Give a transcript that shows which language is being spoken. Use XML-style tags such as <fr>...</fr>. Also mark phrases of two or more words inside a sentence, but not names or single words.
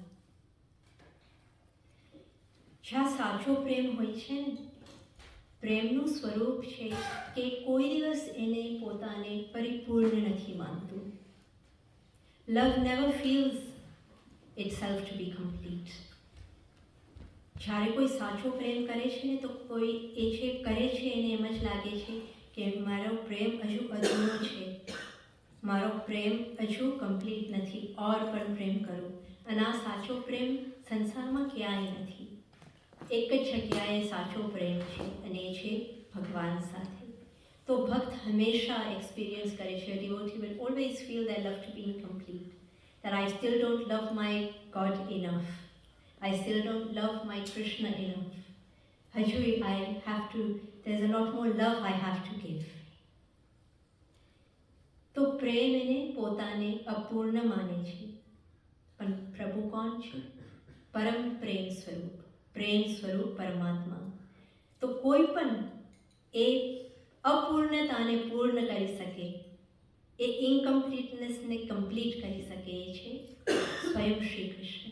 <gu>જ્યાં સાચો પ્રેમ હોય છે ને, પ્રેમનું સ્વરૂપ છે કે કોઈ દિવસ એને પોતાને પરિપૂર્ણ નથી માનતું.</gu> <en>Love never feels itself to be complete.</en> <gu>જ્યારે કોઈ સાચો પ્રેમ કરે છે ને તો કોઈ એ જે કરે છે એને એમ જ લાગે છે કે મારો પ્રેમ હજુ અધૂરો છે, મારો પ્રેમ હજુ કમ્પ્લીટ નથી, ઓર પણ પ્રેમ કરું. અને આ સાચો પ્રેમ સંસારમાં ક્યાંય નથી. એક જ જગ્યાએ સાચો પ્રેમ છે અને એ છે ભગવાન સાથે. તો ભક્ત હંમેશા એક્સપિરિયન્સ કરે છે,</gu> <en>devotee will always feel their love to be incomplete, that I still don't love my God enough, I still don't love my Krishna enough. હજુ I have to, there's a lot more love I have to give.</en> <gu>તો પ્રેમ એને પોતાને અપૂર્ણ માને છે. પણ પ્રભુ કોણ છે? પરમ પ્રેમ સ્વરૂપ, પ્રેમ સ્વરૂપ પરમાત્મા. તો કોઈ પણ એ અપૂર્ણતાને પૂર્ણ કરી શકે, એ</gu> <en>incompletenessને complete</en> <gu>કરી શકે એ છે સ્વયં શ્રી કૃષ્ણ.</gu>